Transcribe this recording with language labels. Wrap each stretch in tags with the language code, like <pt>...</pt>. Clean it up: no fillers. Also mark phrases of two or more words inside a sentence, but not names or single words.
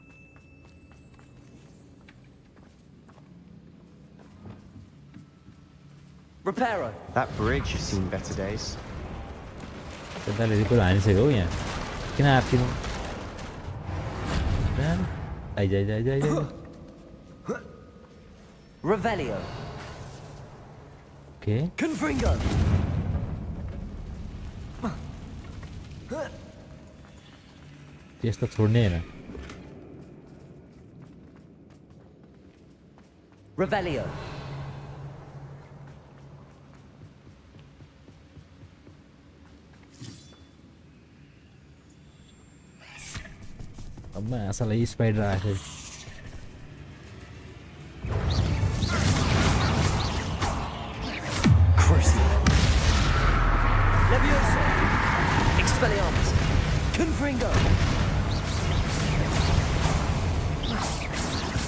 <en>Reparo. That bridge has seen better days.</en> <ne>त्यसले रिपोर्ट हानिसक्यो हो यहाँ किन आत्तिनु आइज</ne> <en>Revelio. Okay. Confringo.</en> <ne>त्यस्तो छोड्ने हैन</ne> <en>Revelio.</en> <ne>अब असलै स्पाइडर आएको</ne> <en>Leviosa. Expelliarmus. Confringo.</en>